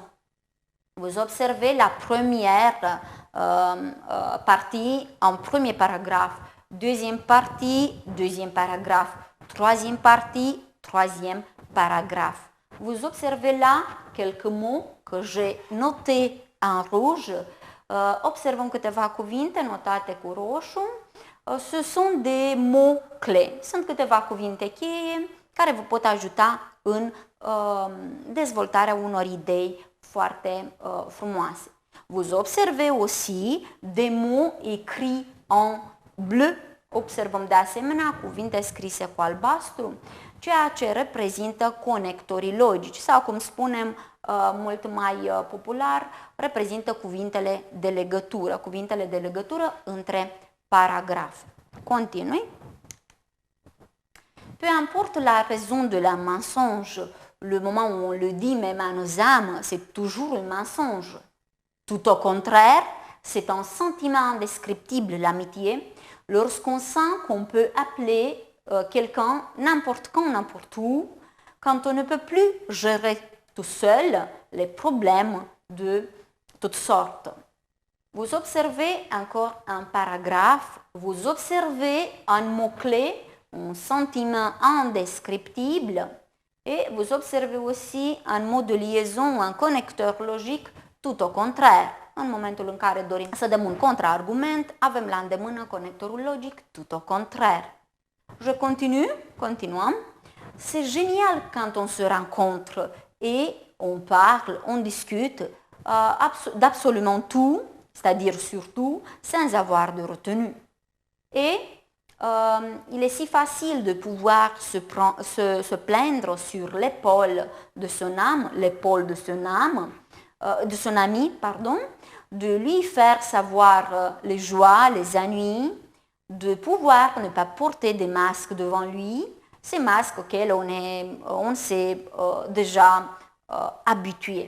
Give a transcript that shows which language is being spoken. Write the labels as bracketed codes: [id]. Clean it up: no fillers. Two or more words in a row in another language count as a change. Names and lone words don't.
[fr] Vous observez la première partie en premier paragraphe, deuxième partie, deuxième paragraphe, troisième partie, troisième paragraphe. Vous observez là quelques mots que j'ai notés en rouge. [ro] Observăm câteva cuvinte notate cu roșu. [fr] Ce sont des mots clés. [ro] Sunt câteva cuvinte cheie care vă pot ajuta în dezvoltarea unor idei foarte frumoase. [fr] Vous observez aussi des mots écrits en bleu. [ro] Observăm de asemenea cuvinte scrise cu albastru, ceea ce reprezintă conectorii logici sau, cum spunem mult mai popular, reprezintă cuvintele de legătură între paragrafe. Continui. [fr] Peu importe la raison de la mensonge, le moment où on le dit même à nos âmes, c'est toujours un mensonge. Tout au contraire, c'est un sentiment indescriptible, l'amitié, lorsqu'on sent qu'on peut appeler quelqu'un n'importe quand, n'importe où, quand on ne peut plus gérer tout seul les problèmes de toutes sortes. Vous observez encore un paragraphe, vous observez un mot-clé, un sentiment indescriptible, et vous observez aussi un mot de liaison, un connecteur logique, tout au contraire. [ro] În momentul în care dorim să dăm un contraargument, avem la îndemână conectorul logic, [fr] tout au contraire. Je continue, continuăm. C'est génial quand on se rencontre et on parle, on discute d'absolument tout, c'est-à-dire surtout, sans avoir de retenue. Et il est si facile de pouvoir se plaindre sur l'épaule de son âme, l'épaule de son ami, pardon, de lui faire savoir les joies, les ennuis, de pouvoir ne pas porter des masques devant lui, ces masques auxquels on s'est déjà habitué.